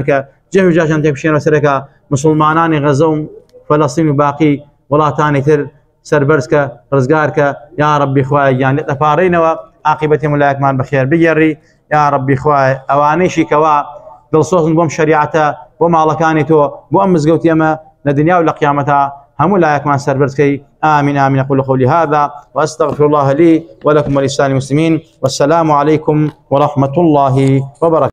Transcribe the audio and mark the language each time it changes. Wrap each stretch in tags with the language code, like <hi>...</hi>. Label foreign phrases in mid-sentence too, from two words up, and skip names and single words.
<ckb>کە جێ و جاشان تێکشێنەوە سەرەکە مسلمانانی غەزە و فەلەستین و باقی وڵاتانی تر سەربەرزکە ڕزگارکە</ckb> <ar>یا ربی</ar> <ckb>خوایە گیان لێ دەپارڕێنەوە عاقبەتی ملایەکمان بەخێر بگێڕی</ckb> <ar>یا ربی</ar> <ckb>خوایە ئەوانەیشی کەوا دڵسۆزن بۆم شەریعەتە بۆ ماڵەکانی تۆ بۆ ئەم مزگەوتی ئەمە لە دنیا و لە قیامەتە همو لا يكمان سربرتكي</ckb> <ar>آمين آمين أقول قولي هذا وأستغفر الله لي ولكم ولسائر المسلمين والسلام عليكم ورحمة الله وبركاته.</ar>